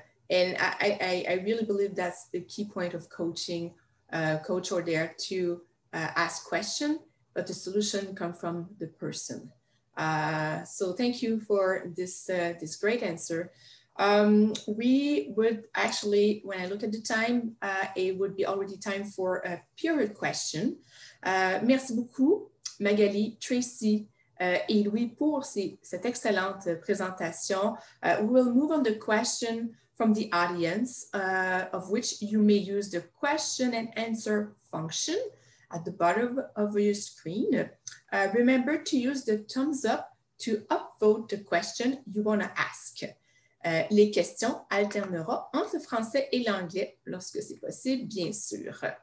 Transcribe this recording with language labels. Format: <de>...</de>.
<en>And I really believe that's the key point of coaching, coach or dare to ask questions, but the solution comes from the person. So thank you for this great answer. We would actually, when I look at the time, it would be already time for a period question.</en> <fr>Merci beaucoup, Magali, Tracy, et Louis pour cette excellente présentation.</fr> <en>We will move on to the question from the audience, of which you may use the question and answer function at the bottom of your screen. Remember to use the thumbs up to upvote the question you want to ask.</en> <fr>Les questions alterneront entre le français et l'anglais lorsque c'est possible, bien sûr.</fr>